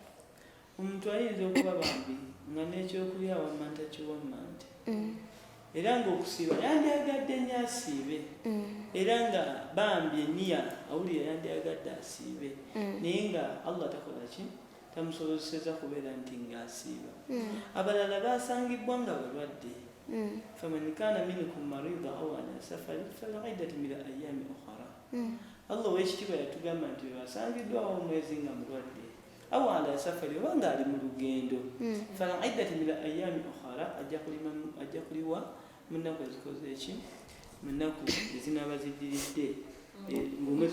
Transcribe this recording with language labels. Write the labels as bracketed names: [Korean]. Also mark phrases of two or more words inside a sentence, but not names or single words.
[Ganda] omuntu ayinza okuba bambi nga n'ekyokulya wammanta kiwammante era ng'okusiiba yandyagadde nnyo asiibe era nga bambi eniya awulira yandyagadde asiibe naye nga Allah takola ki tamusobozeseza kubeera nti ng'asiiba abalala basangibwa nga balwadde [Arabic] فمن كان منكم مريضا أو على سفر فعدة من أيام أخر [Ganda] Allah ow'ekitiibwa yatugamba nti basangiddwawo omwezi nga mulwadde [Arabic] أو على سفر [Ganda] oba ng'ali mu lugendo [Arabic] فعدة من أيام أخر [Ganda] ajja kuliwa mu nnaku ezikoze eki mu nnaku ezinaaba ziddiridde ng'omwezi